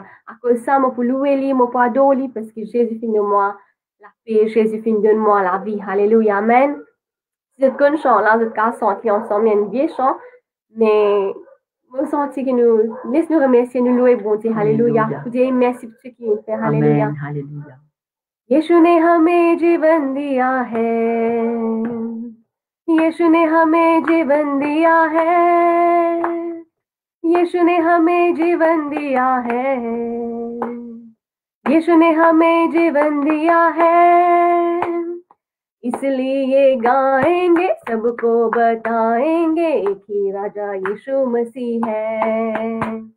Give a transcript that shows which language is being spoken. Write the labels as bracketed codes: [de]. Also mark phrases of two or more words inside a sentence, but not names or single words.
[fr] À cause de ça, je peux louer lui, je peux adorer lui, parce que Jésus fin de moi la paix, Jésus fin de moi la vie. Alléluia. Amen. C'est un chant là, c'est un chant qui ensemble, un vieux chant, mais nous sentons que nous, laisse-nous remercier, nous louer, bon Dieu. Alléluia. Dieu, merci pour ce qu'il fait. Alléluia. Alléluia. [hi] यीशु ने हमें जीवन दिया है, यीशु ने हमें जीवन दिया है, यीशु ने हमें जीवन दिया है, यीशु ने हमें जीवन दिया है, इसलिए गाएंगे, सबको बताएंगे कि राजा यीशु मसीह है।